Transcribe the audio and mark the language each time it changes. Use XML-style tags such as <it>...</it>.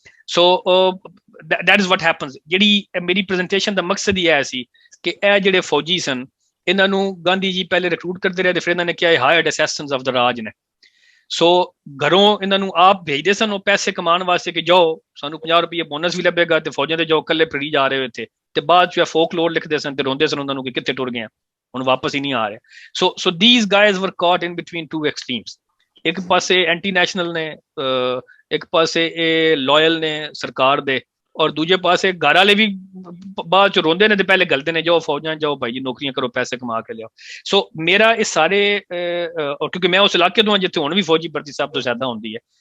<pa>So</pa> <en>that is what happens।</en> <pa>ਜਿਹੜੀ ਮੇਰੀ presentation ਦਾ ਮਕਸਦ ਹੀ ਇਹ ਸੀ ਕਿ ਇਹ ਜਿਹੜੇ ਫੌਜੀ ਸਨ, ਇਹਨਾਂ ਨੂੰ ਗਾਂਧੀ ਜੀ ਪਹਿਲੇ ਰਿਕਰੂਟ ਕਰਦੇ ਰਹੇ ਤੇ ਫਿਰ ਇਹਨਾਂ ਨੇ ਕਿਹਾ</pa> <en>hired assistants of the Raj</en> <pa>ਨੇ। ਸੋ ਘਰੋਂ ਇਹਨਾਂ ਨੂੰ ਆਪ ਭੇਜਦੇ ਸਨ ਉਹ ਪੈਸੇ ਕਮਾਉਣ ਵਾਸਤੇ ਕਿ ਜਾਓ ਸਾਨੂੰ 50 ਰੁਪਏ ਬੋਨਸ ਵੀ ਲੱਭੇਗਾ ਤੇ ਫੌਜਾਂ ਦੇ ਜਾਓ ਇਕੱਲੇ ਫਰੀ ਜਾ ਰਹੇ ਹੋ ਇੱਥੇ, ਤੇ ਬਾਅਦ ਚ ਫੋਕਲੋਰ ਲਿਖਦੇ ਸਨ ਤੇ ਰੋਂਦੇ ਸਨ ਉਹਨਾਂ ਨੂੰ ਕਿ ਕਿੱਥੇ ਟੁਰ ਗਏ ਹੁਣ ਵਾਪਸ ਹੀ ਨਹੀਂ ਆ ਰਹੇ।</pa> <en>So these guys were caught in between 2 extremes।</en> <pa>ਇੱਕ ਪਾਸੇ ਐਂਟੀ ਨੈਸ਼ਨਲ ਨੇ, ਇੱਕ ਪਾਸੇ ਇਹ ਲਾਇਲ ਨੇ ਸਰਕਾਰ ਦੇ, ਔਰ ਦੂਜੇ ਪਾਸੇ ਘਰ ਵਾਲੇ ਵੀ ਬਾਅਦ ਚ ਰੋਂਦੇ ਨੇ ਤੇ ਪਹਿਲੇ ਗਲਦੇ ਨੇ ਜਾਓ ਫੌਜਾਂ ਜਾਓ ਭਾਈ ਜੀ ਨੌਕਰੀਆਂ ਕਰੋ ਪੈਸੇ ਕਮਾ ਕੇ ਲਿਆਓ। ਸੋ ਮੇਰਾ ਇਹ ਸਾਰੇ ਕਿਉਂਕਿ ਮੈਂ ਉਸ ਇਲਾਕੇ ਤੋਂ ਹਾਂ ਜਿੱਥੇ ਹੁਣ ਵੀ ਫੌਜੀ ਭਰਤੀ ਸਭ ਤੋਂ ਜ਼ਿਆਦਾ ਹੁੰਦੀ ਹੈ।</pa>